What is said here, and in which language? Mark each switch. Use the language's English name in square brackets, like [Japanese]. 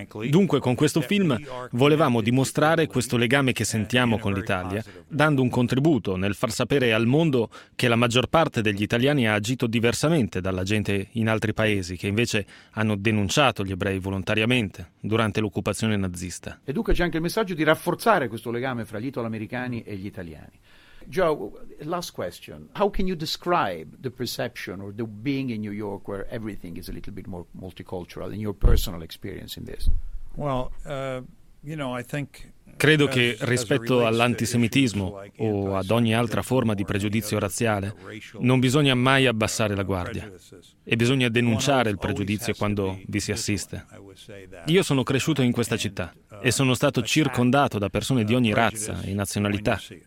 [Italian] Dunque, con questo film volevamo dimostrare questo legame che sentiamo con l'Italia, dando un contributo nel far sapere al mondo che la maggior parte degli italiani ha agito diversamente dalla gente in altri paesi, che invece hanno denunciato gli ebrei volontariamente durante l'occupazione nazista. E dunque c'è anche il messaggio di rafforzare questo legame fra gli italoamericani e gli italiani. [English] Joe, last question. How can you describe the perception or the being in New York where everything is a little bit more multicultural in your personal experience in this? Well, you know, I think [Italian] credo che rispetto all'antisemitismo o ad ogni altra forma di pregiudizio razziale non bisogna mai abbassare la guardia e bisogna denunciare il pregiudizio quando vi si assiste. Io sono cresciuto in questa città e sono stato circondato da persone di ogni razza e nazionalità.